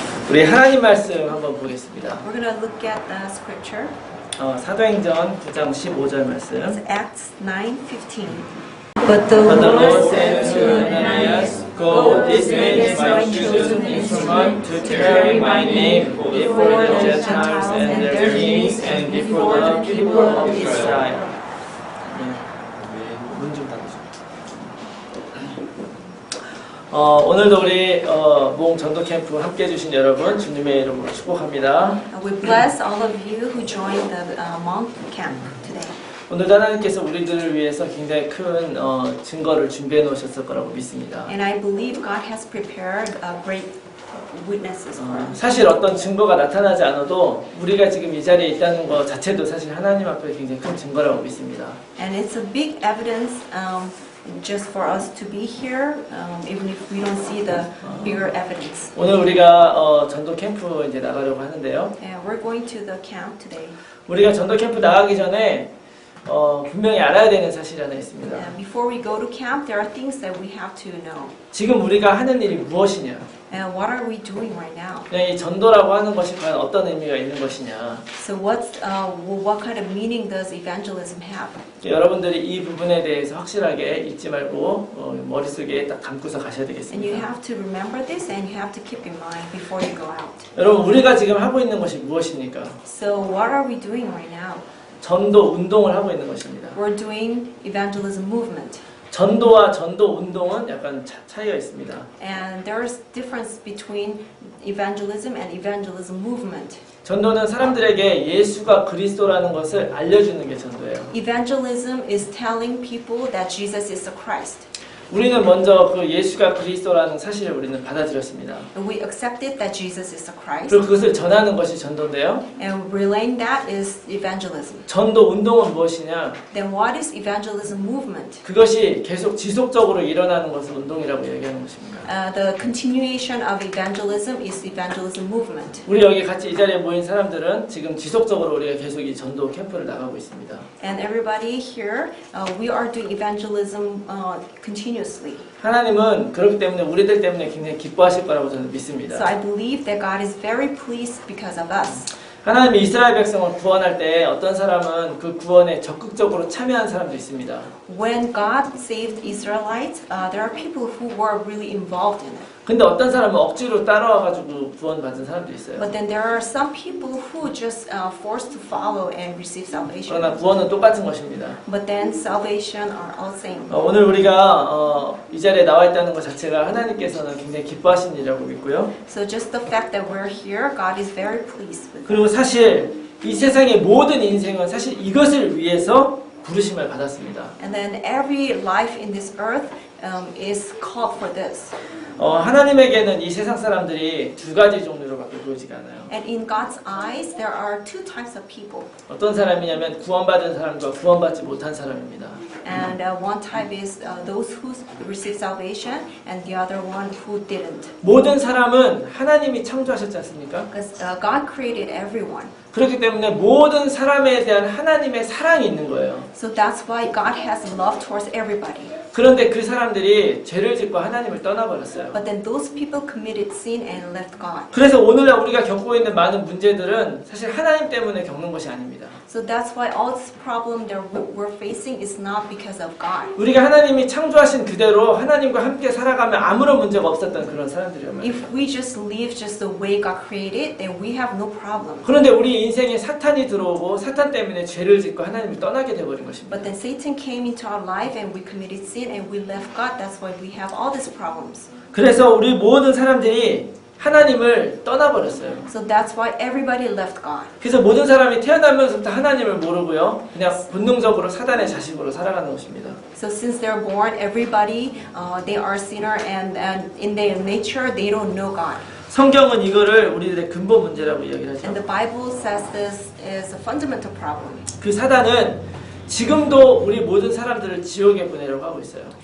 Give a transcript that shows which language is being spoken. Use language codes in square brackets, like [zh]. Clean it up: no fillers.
[ko] 우리 하나님 말씀 한번 보겠습니다. [en] We're going to look at the scripture. [ko] 사도행전 9장 15절 말씀. [en] It's Acts 9:15. But the Lord said to Ananias, Go, this man is my chosen instrument to carry my name before the Gentiles and their kings and before the people of Israel. [ko] 문 좀 닫으세요. 오늘도 우리 몽 전도 캠프 함께 해주신 여러분 주님의 이름으로 축복합니다. [en] we bless all of you who joined the monk camp today. [ko] 오늘도 하나님께서 우리들을 위해서 굉장히 큰 증거를 준비해 놓으셨을 거라고 믿습니다. [en] And I believe God has prepared great witnesses for us. [ko] 사실 어떤 증거가 나타나지 않아도 우리가 지금 이 자리에 있다는 것 자체도 사실 하나님 앞에 굉장히 큰 증거라고 믿습니다. [en] And it's a big evidence just for us to be here, even if we don't see the bigger evidence. [ko] 오늘 우리가 전도 캠프 이제 나가려고 하는데요. [en] And we're going to the camp today. [ko] 우리가 전도 캠프 나가기 전에 분명히 알아야 되는 사실이 하나 있습니다. [en] Before we go to camp, there are things that we have to know. [ko] 지금 우리가 하는 일이 무엇이냐? [en] And what are we doing right now? [ko] 이 전도라고 하는 것이 과연 어떤 의미가 있는 것이냐? [en] So what kind of meaning does evangelism have? [ko] 여러분들이 이 부분에 대해서 확실하게 잊지 말고 머릿속에 딱 감고서 가셔야 [en] And you have to remember this and you have to keep in mind before you go out. [ko] 여러분 우리가 지금 하고 있는 것이 무엇입니까? [en] So what are we doing right now? [ko] 전도 운동을 하고 있는 것입니다. [en] We're doing evangelism movement. [ko] 전도와 전도 운동은 약간 차이가 있습니다. [en] And there's difference between evangelism and evangelism movement. [ko] 전도는 사람들에게 예수가 그리스도라는 것을 알려주는 게 전도예요. [en] Evangelism is telling people that Jesus is the Christ. [ko] 우리는 먼저 그 예수가 그리스도라는 사실을 우리는 받아들였습니다. [en] And we accepted that Jesus is the Christ. [ko] 그리고 그것을 전하는 것이 전도인데요. [en] And relaying that is evangelism. [ko] 전도 운동은 무엇이냐? [en] Then what is evangelism movement? [ko] 그것이 계속 지속적으로 일어나는 것을 운동이라고 얘기하는 것입니다. [en] The continuation of evangelism is evangelism movement. [ko] 우리 여기 같이 이 자리에 모인 사람들은 지금 지속적으로 우리가 계속 이 전도 캠프를 나가고 있습니다. [en] And everybody here, we are doing evangelism continuously. [ko] 하나님은 그렇기 때문에 우리들 때문에 굉장히 기뻐하실 거라고 저는 믿습니다. [en] So I believe that God is very pleased because of us. [ko] 하나님이 이스라엘 백성을 구원할 때 어떤 사람은 그 구원에 적극적으로 참여한 사람도 있습니다. [en] When God saved Israelites, there are people who were really involved in it. [ko] 근데 어떤 사람은 억지로 따라와가지고 구원받은 사람도 있어요. [en] But then there are some people who just forced to follow and receive salvation. [ko] 그러나 구원은 똑같은 것입니다. [en] But then salvation are all same. [ko] 오늘 우리가 이 자리에 나와 있다는 것 자체가 하나님께서는 굉장히 기뻐하신 일이라고 믿고요. [en] So just the fact that we're here, God is very pleased with. [ko] 그리고 사실 이 세상의 모든 인생은 사실 이것을 위해서 부르심을 받았습니다. [en] And then every life in this earth is called for this. [ko] 하나님에게는 이 세상 사람들이 두 가지 종류로밖에 보이지가 않아요. [en] And in God's eyes, there are two types of people. [ko] 어떤 사람이냐면 구원받은 사람과 구원받지 못한 사람입니다. [en] And one type is those who receive salvation, and the other one who didn't. [ko] 모든 사람은 하나님이 창조하셨지 않습니까? [en] Because God created everyone. [ko] 그렇기 때문에 모든 사람에 대한 하나님의 사랑이 있는 거예요. [en] So that's why God has love towards everybody. [ko] 그런데 그 사람들이 죄를 짓고 하나님을 떠나버렸어요. [en] But then those people committed sin and left God. [ko] 그래서 오늘날 우리가 겪고 있는 많은 문제들은 사실 하나님 때문에 겪는 것이 아닙니다. [en] So that's why all this problem that we're facing is not because of God. [ko] 우리가 하나님이 창조하신 그대로 하나님과 함께 살아가면 아무런 문제가 없었던 그런 사람들이란 말이에요. [en] If we just live just the way God created, then we have no problem. [ko] 그런데 우리 인생에 사탄이 들어오고 사탄 때문에 죄를 짓고 하나님을 떠나게 돼버린 것입니다. [en] But then Satan came into our life and we committed sin and we left God. That's why we have all these problems. [ko] 그래서 우리 모든 사람들이 하나님을 떠나버렸어요. [en] So that's why everybody left God. [ko] 그래서 모든 사람이 태어나면서부터 하나님을 모르고요. 그냥 본능적으로 사단의 자식으로 살아가는 것입니다. [en] So since they're born, everybody, they are sinner and in their nature, they don't know God. [ko] 성경은 이거를 우리들의 근본 문제라고 이야기를 하죠. [en] And the Bible says this is a fundamental problem. [ko] 그 사단은 지금도 우리 모든 사람들을 지옥에 보내려고 하고 있어요.